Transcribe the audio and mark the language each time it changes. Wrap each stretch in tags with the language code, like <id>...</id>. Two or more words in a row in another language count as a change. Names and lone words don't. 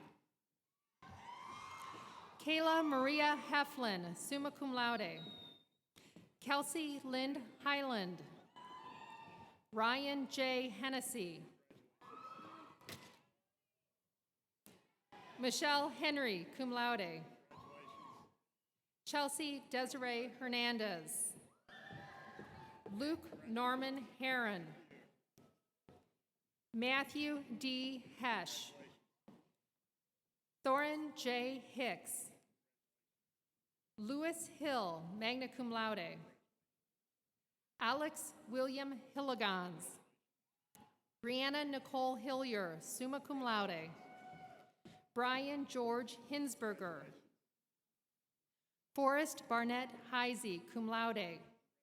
<en>Kayla Maria Heflin,</en> <la>summa cum laude.</la> <en>Kelsey Lind Highland. Ryan J. Hennessy. Michelle Henry,</en> <la>cum laude.</la> <en>Chelsea Desiree Hernandez. Luke Norman Heron. Matthew D. Hesh. Thorin J. Hicks. Lewis Hill,</en> <la>magna cum laude.</la> <en>Alex William Hilligans. Brianna Nicole Hillier,</en> <la>summa cum laude.</la> <en>Brian George Hinsberger. Forrest Barnett Heisey,</en> <la>cum laude.</la>